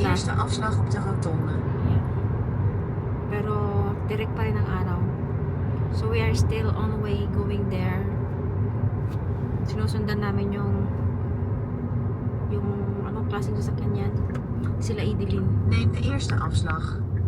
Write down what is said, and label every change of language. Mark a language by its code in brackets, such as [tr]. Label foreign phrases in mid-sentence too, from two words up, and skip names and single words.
[nl] na. eerste afslag op de rotonde. [en] Yeah. [tl] Pero direct pa rin ang araw. [en] So we are still on the way going there. [tl] Sinusundan namin yung anong klaseng sasakyan yan. Sila Edeline. [nl] Neem de eerste afslag.